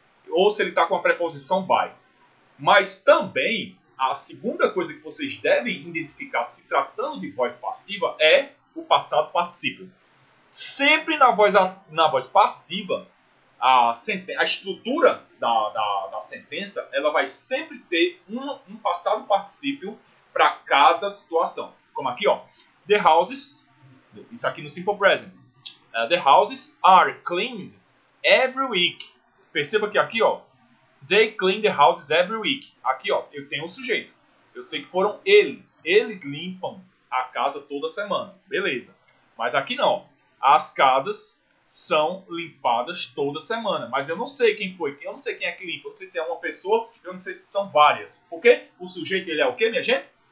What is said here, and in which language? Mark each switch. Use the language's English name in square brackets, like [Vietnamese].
[Portuguese] Ou se ele está com a preposição by. Mas também, a segunda coisa que vocês devem identificar se tratando de voz passiva é o passado particípio. Sempre na voz passiva, a estrutura da sentença ela vai sempre ter um passado particípio para cada situação. Como aqui, ó, [English] the houses, [Portuguese] isso aqui no simple present. [English] The houses are cleaned every week. [Portuguese] Perceba que aqui, ó, [English] they clean the houses every week. [Portuguese] Aqui, ó, eu tenho um sujeito. Eu sei que foram eles. Eles limpam a casa toda semana. Beleza. Mas aqui não. As casas são limpadas toda semana. Mas eu não sei quem foi. Eu não sei quem é que limpa. Eu não sei se é uma pessoa. Eu não sei se são várias. Por quê? O sujeito, ele é o quê, minha gente?